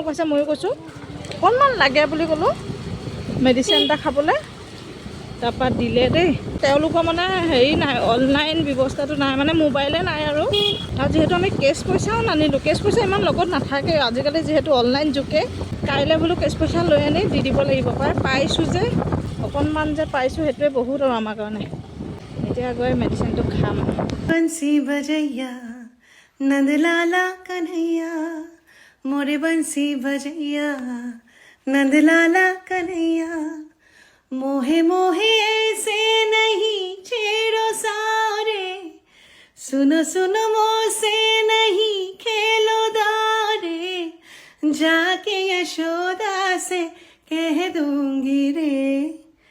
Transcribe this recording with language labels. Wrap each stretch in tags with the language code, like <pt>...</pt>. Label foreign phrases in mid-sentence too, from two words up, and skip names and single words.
<as>কৈছে ময়ো কৈছোঁ অকণমান লাগে বুলি ক'লোঁ মেডিচিন এটা খাবলৈ তাৰপৰা দিলে দেই তেওঁলোকৰ মানে হেৰি নাই অনলাইন ব্যৱস্থাটো নাই মানে মোবাইলে নাই আৰু যিহেতু আমি কেছ পইচাও নানিলোঁ কেছ পইচা ইমান লগত নাথাকে আজিকালি যিহেতু অনলাইন যুগে কাইলৈ বোলো কেছ পইচা লৈ আনি দি দিব লাগিব পাইছোঁ যে অকণমান যে পাইছোঁ সেইটোৱে বহুত আৰু আমাৰ কাৰণে এতিয়া গৈ মেডিচিনটো খাম</as> <hi>बंसी बजैया नंदलाला कन्हैया मोरे बंसी बजैया नंदलाला कन्हैया मोहे मोहे ऐसे नहीं छेड़ो सारे सुनो सुनो मोसे नहीं खेलो दारे जाके यशोदा से कह दूंगी रे</hi>